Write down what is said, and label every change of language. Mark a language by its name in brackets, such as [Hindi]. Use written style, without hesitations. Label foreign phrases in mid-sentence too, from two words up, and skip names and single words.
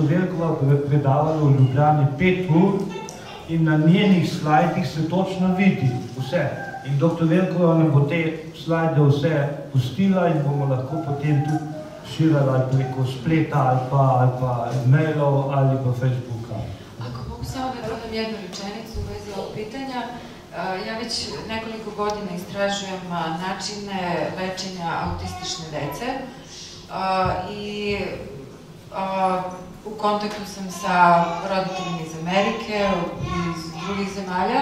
[Slovenian] Velkova predavala v Ljubljani 5 ur in na njenih slajdih se točno vidi vse. In dr. Velkova nam bo te slajde vse pustila in bomo lahko potem tudi širali ali preko spleta ali pa mailov ali pa Facebooka. [Serbian] Ako mogu samo da dodam jednu rečenicu u vezi ovog pitanja, ja već nekoliko godina istražujem načine lečenja autistične dece i u kontaktu sam sa roditeljima iz Amerike i iz drugih zemalja.